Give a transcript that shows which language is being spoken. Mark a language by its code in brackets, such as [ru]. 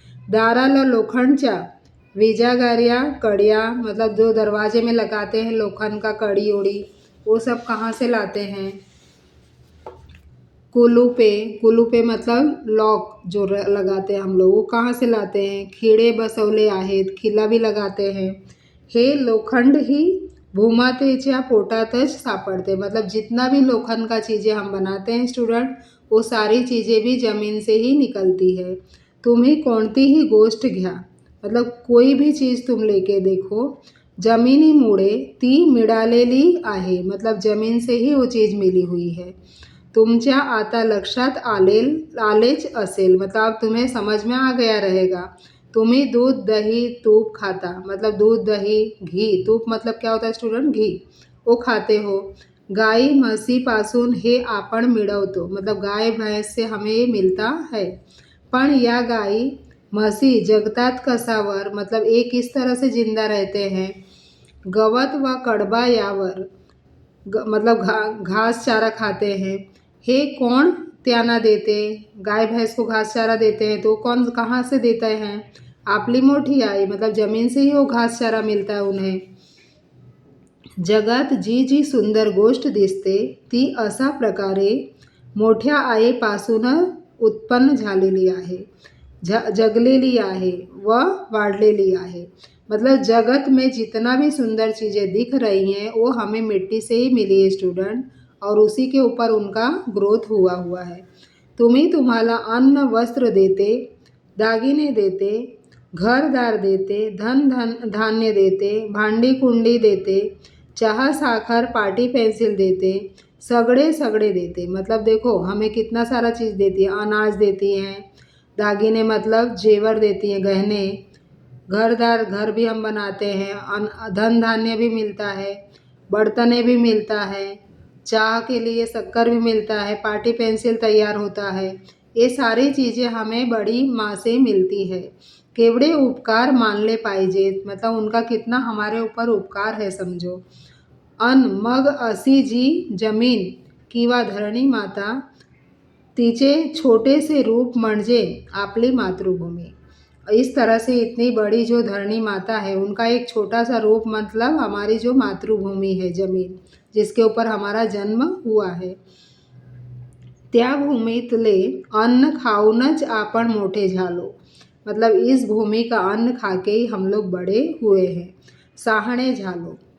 [mr] दाराला लोखंडच्या विजागारिया कड़िया [hi] मतलब जो दरवाजे में लगाते हैं लोखंड का कड़ी ओड़ी, वो सब कहाँ से लाते हैं? कुलूपे. कुलूपे मतलब लॉक जो लगाते हैं हम लोग, वो कहाँ से लाते हैं? [mr] खिळे बसवले आहेत, [hi] खिला भी लगाते हैं. [mr] हे लोखंड ही भूमातेच्या पोटातच सापड़ते [hi] मतलब जितना भी लोखंड का चीज़ें हम बनाते हैं स्टूडेंट, वो सारी चीज़ें भी ज़मीन से ही निकलती है. [mr] तुम्ही कोणतीही गोष्ट घ्या [hi] मतलब कोई भी चीज़ तुम लेके देखो, [mr] जमिनीमुळे ती मिळालेली आहे [hi] मतलब जमीन से ही वो चीज़ मिली हुई है. [mr] तुमच्या आता लक्षात आलेच असेल [hi] मतलब अब तुम्हें समझ में आ गया रहेगा. [mr] तुम्ही दूध दही तूप खाता [hi] मतलब दूध दही घी, तूप मतलब क्या होता है स्टूडेंट? घी, वो खाते हो. [mr] गाई म्हशीपासून हे आपण मिळवतो [hi] मतलब गाय भैंस से हमें ये मिलता है. [mr] पण या गाई म्हशी जगतात कसावर [hi] मतलब एक किस तरह से जिंदा रहते हैं? [mr] गवत व कडबा यावर [hi] मतलब घास चारा खाते हैं. हे कौन [mr] त्यांना देते? [hi] गाय भैंस को घास चारा देते हैं तो कौन कहाँ से देते हैं? [mr] आपली मोठी आई [hi] मतलब ज़मीन से ही वो घास चारा मिलता है उन्हें. [mr] जगात जी जी सुंदर गोष्ट दिसते ती अशा प्रकारे मोठ्या आईपासून उत्पन्न झालेली आहे, जगलेली आहे व वाढलेली आहे. [hi] मतलब जगत में जितना भी सुंदर चीज़ें दिख रही हैं वो हमें मिट्टी से ही मिली है स्टूडेंट, और उसी के ऊपर उनका ग्रोथ हुआ है. [mr] तुम्ही तुम्हाला अन्न वस्त्र देते, दागिने देते, घरदार देते, धान्य देते, भांडी कुंडी देते, चहा साखर पाटी पेंसिल देते, सगड़े देते [hi] मतलब देखो हमें कितना सारा चीज़ देती है. अनाज देती हैं, दागिने मतलब जेवर देती हैं, गहने, घरदार घर भी हम बनाते हैं, धन धान्य भी मिलता है, बर्तने भी मिलता है, चाह के लिए शक्कर भी मिलता है, पाटी पेंसिल तैयार होता है. ये सारी चीज़ें हमें बड़ी माँ से मिलती है. [mr] केवड़े उपकार मानले पाहिजेत [hi] मतलब उनका कितना हमारे ऊपर उपकार है समझो. [mr] अन मग असी जी जमीन किंवा धरणी माता, तिचे छोटे से रूप म्हणजे आपली मातृभूमी. [hi] इस तरह से इतनी बड़ी जो धरणी माता है उनका एक छोटा सा रूप मतलब हमारी जो मातृभूमि है ज़मीन, जिसके ऊपर हमारा जन्म हुआ है. [mr] त्या भूमीतले अन्न खाऊनच आपण मोठे झालो [hi] मतलब इस भूमि का अन्न खा के ही हम लोग बड़े हुए हैं. [mr] शहाणे झालो.